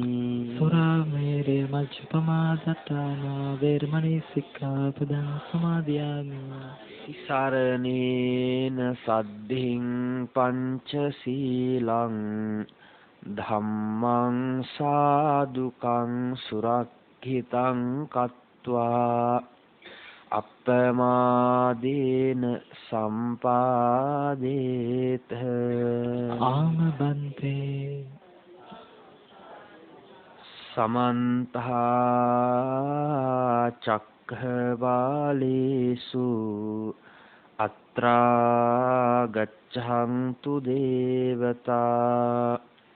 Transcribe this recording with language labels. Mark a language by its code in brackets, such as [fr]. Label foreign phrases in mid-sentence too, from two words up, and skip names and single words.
[pi] සුරාමේරය මජ්ජපමා දත්තානා වේරමණී සික්ඛාපදං සමාදියාමි. සරණේන සද්ධින් පංචශීලං ධම්මං සාදුකං සුරක්ඛිතං කତ୍වා අප්පමාදේන සම්පාදේත. ආමබන්තේ සමන්ත චක්ඛවාලේසු අත්‍රා ගච්ඡන්තු දේවතා